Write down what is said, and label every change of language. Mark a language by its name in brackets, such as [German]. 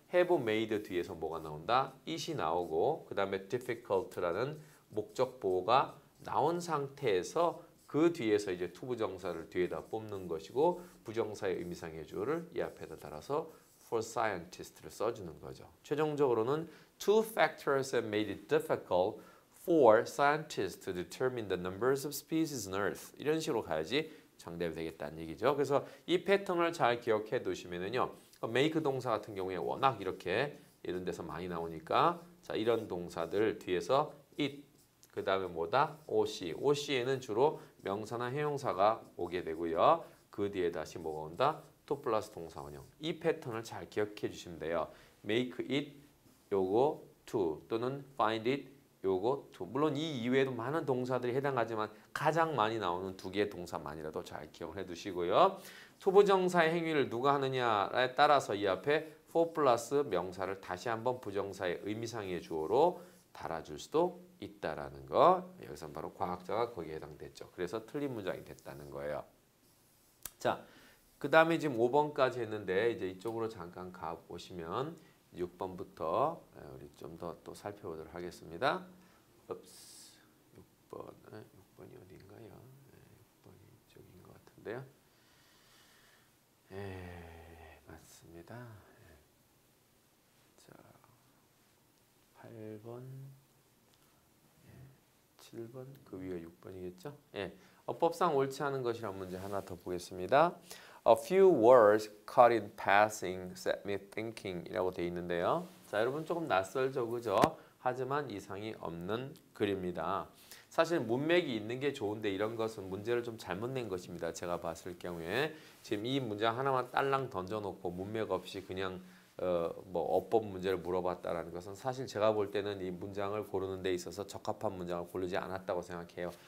[Korean] have made 뒤에서 뭐가 나온다? it이 나오고 그 다음에 difficult라는 목적 보호가 나온 상태에서 그 뒤에서 이제 투부정사를 뒤에다 뽑는 것이고 부정사의 의미상의 주어를 이 앞에다 달아서 for scientist를 써주는 거죠. 최종적으로는 [English] two factors have made it difficult for scientists to determine the numbers of species on Earth. [Korean] 이런 식으로 가야지 정답이 되겠다는 얘기죠. 그래서 이 패턴을 잘 기억해 두시면은요. make 동사 같은 경우에 워낙 이렇게 이런 데서 많이 나오니까 자, 이런 동사들 뒤에서 it 그 다음에 뭐다? OC에는 주로 명사나 형용사가 오게 되고요. 그 뒤에 다시 뭐가 온다? to 플러스 동사 원형. 이 패턴을 잘 기억해 주시면 돼요. make it 요거 to 또는 find it 요거 to. 물론 이 이외에도 많은 동사들이 해당하지만 가장 많이 나오는 두 개의 동사만이라도 잘 기억해 두시고요. 투부정사의 행위를 누가 하느냐에 따라서 이 앞에 for 플러스 명사를 다시 한번 부정사의 의미상의 주어로 달아줄 수도 있다라는 거. 여기서 바로 과학자가 거기에 해당됐죠. 그래서 틀린 문장이 됐다는 거예요. 자, 그 다음에 지금 5번까지 했는데 이제 이쪽으로 잠깐 가 보시면 6번부터 우리 좀 더 또 살펴보도록 하겠습니다. 6번이 어딘가요? 6번이 이쪽인 것 같은데요. 맞습니다. 자, 8번, 7번, 그 위가 6번이겠죠? 어법상 옳지 않은 것이란 문제 하나 더 보겠습니다. [English] A few words caught in passing set me thinking [Korean] 이라고 되어 있는데요. 자, 여러분 조금 낯설죠, 그죠? 하지만 이상이 없는 글입니다. 사실 문맥이 있는 게 좋은데 이런 것은 문제를 좀 잘못 낸 것입니다. 제가 봤을 경우에 지금 이 문장 하나만 딸랑 던져놓고 문맥 없이 그냥 뭐 어법 문제를 물어봤다라는 것은 사실 제가 볼 때는 이 문장을 고르는 데 있어서 적합한 문장을 고르지 않았다고 생각해요.